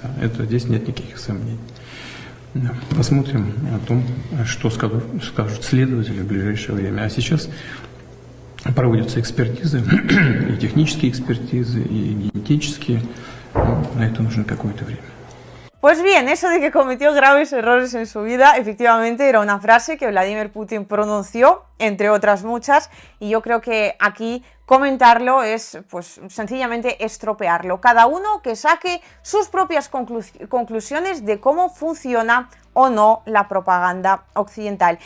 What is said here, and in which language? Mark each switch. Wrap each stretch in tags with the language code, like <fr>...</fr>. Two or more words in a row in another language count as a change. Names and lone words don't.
<ru>Это здесь нет никаких сомнений. Посмотрим о том, что скажут следователи в ближайшее время. А сейчас проводятся экспертизы, и технические экспертизы, и генетические. На это нужно какое-то время.</ru> <es>Pues bien, eso de que cometió graves errores en su vida, efectivamente era una frase que Vladimir Putin pronunció, entre otras muchas, y yo creo que aquí comentarlo es pues sencillamente estropearlo. Cada uno que saque sus propias conclusiones de cómo funciona o no la propaganda occidental.</es>